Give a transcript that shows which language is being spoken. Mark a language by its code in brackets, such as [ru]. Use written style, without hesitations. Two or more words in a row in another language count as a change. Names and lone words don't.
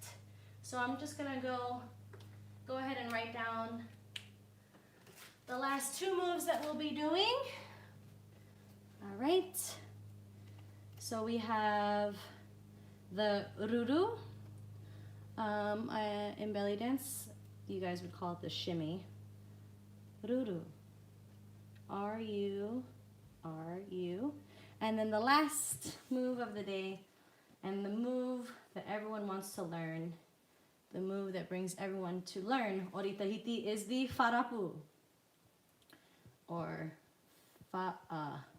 [en] So I'm just going to go ahead and write down the last 2 moves that we'll be doing. All right. So we have the ruru. In belly dance, you guys would call it the shimmy. Ruru. R-U, R-U. And then the last move of the day, and the move that everyone wants to learn, the move that brings everyone to learn Ori Tahiti, is the farapu, or farapu.